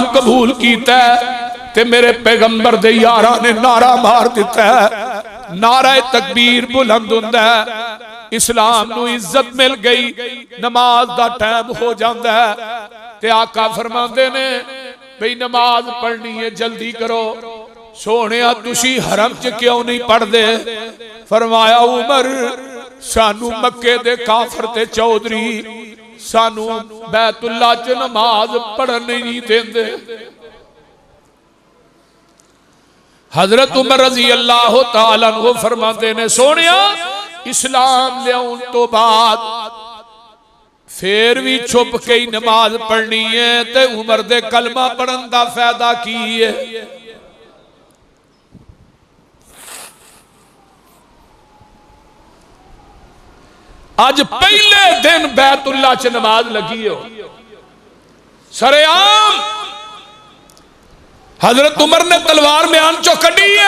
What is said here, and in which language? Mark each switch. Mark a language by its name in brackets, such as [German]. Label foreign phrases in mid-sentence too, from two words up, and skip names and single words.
[Punjabi] ਕਬੂਲ ਕੀਤਾ ਤੇ ਮੇਰੇ ਪੈਗ਼ੰਬਰ ਦੇ ਯਾਰਾਂ ਨੇ ਨਾਰਾ ਮਾਰ ਦਿੱਤਾ ਨਾਰਾ ਤਕਬੀਰ ਬੁਲੰਦ ਹੁੰਦਾ ਇਸਲਾਮ ਨੂ ਇੱਜ਼ਤ ਮਿਲ ਗਈ ਨਮਾਜ਼ ਦਾ ਟਾਈਮ ਹੋ ਜਾਤਾ ਹੈ ਤੇ ਆਕਾ ਫ਼ਰਮਾਂਦੇ ਨੇ ਭਾਈ ਨਮਾਜ਼ ਪੜ੍ਹਨੀ ਹੈ ਜਲਦੀ ਕਰੋ ਸੋਣਿਆ ਤੁਸੀ ਹਰਮ ਚ ਕਿਉਂ ਨਹੀਂ ਪੜ੍ਹਦੇ ਫ਼ਰਮਾਇਆ ਉਮਰ ਸਾਨੂ ਮੱਕੇ ਦੇ ਕਾਫ਼ਰ ਤੇ ਚੌਧਰੀ ਸਾਨੂ ਬੈਤੁੱਲਾ ਚ ਨਮਾਜ਼ ਪੜ੍ਹਨ ਨਹੀਂ ਦੇਂਦੇ। ਹਜ਼ਰਤ ਉਮਰ [Arabic] رضي الله تعالى عنه [Punjabi] ਫ਼ਰਮਾਤੇ ਨੇ ਸੋਣਿਆ ਇਸਲਾਮ ਲਿਆਉਣ ਤੋ ਬਾਦ ਫਿਰ ਭੀ ਛੁਪ ਕੇ ਹੀ ਨਮਾਜ਼ ਪੜ੍ਹਨੀ ਹੈ ਤੇ ਉਮਰ ਦੇ ਕਲਮਾ ਪੜ੍ਹਨ ਦਾ ਫ਼ਾਇਦਾ ਕੀ ਹੈ। ਅੱਜ ਪਹਿਲੇ ਦਿਨ ਬੈਤੁੱਲਾ ਚ ਨਮਾਜ਼ ਲੱਗੀ ਹੋ ਸਰੇਆਮ ਹਜ਼ਰਤ ਉਮਰ ਨੇ ਤਲਵਾਰ ਮਿਆਨ ਚੋ ਕੜੀ ਹੈ।